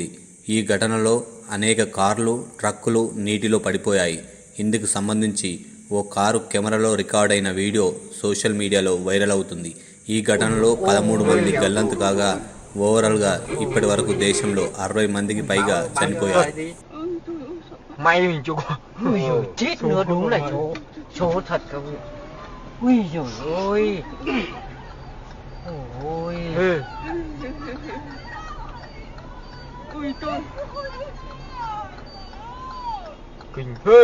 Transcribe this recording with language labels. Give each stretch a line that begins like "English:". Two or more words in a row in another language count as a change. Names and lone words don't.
Telugu: ఈ ఘటనలో అనేక కార్లు, ట్రక్కులు నీటిలో పడిపోయాయి. ఇందుకు సంబంధించి ఓ కారు కెమెరాలో రికార్డైన వీడియో సోషల్ మీడియాలో వైరల్ అవుతుంది. ఈ ఘటనలో 13 మంది గల్లంతు కాగా ఓవరాల్గా ఇప్పటి వరకు దేశంలో 60 మందికి పైగా చనిపోయారు.
Vietnamese: May mình chụp. Ui giời, chết nữa, đúng là số thật các vị. Ui giời ơi. Ôi. Ui tôi. Kinh phê.